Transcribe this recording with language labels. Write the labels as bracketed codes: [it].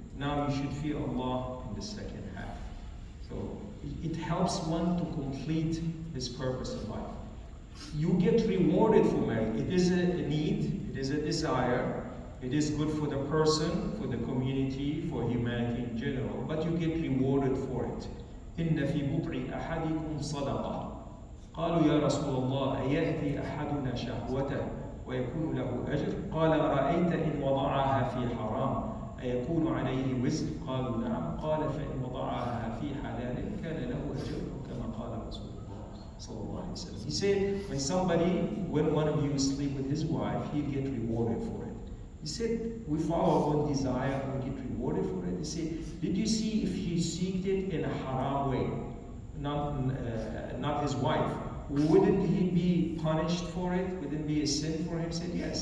[en] Now you should fear Allah in the second half. So it helps one to complete his purpose in life. You get rewarded for marriage. It is a need, it is a desire. It is good for the person, for the community, for humanity in general, but you get rewarded for it. [ar] إن في بضع أحدكم صدقة. قالوا يا رسول الله أيأتي أحدنا شهوته ويكون له أجر؟ قال رأيت إن وضعها في حرام أيكون عليه وزر؟ قالوا نعم. قال فإن وضعها في حلال كان له أجر كما قال رسول الله صلى الله عليه وسلم. [en] He said, when one of you sleep with his wife, he'll get rewarded for it. He said, we follow one desire and we get rewarded for it. He said, did you see if he seeked it in a haram way, not his wife? Wouldn't he be punished for it? Wouldn't it be a sin for him? He said, yes.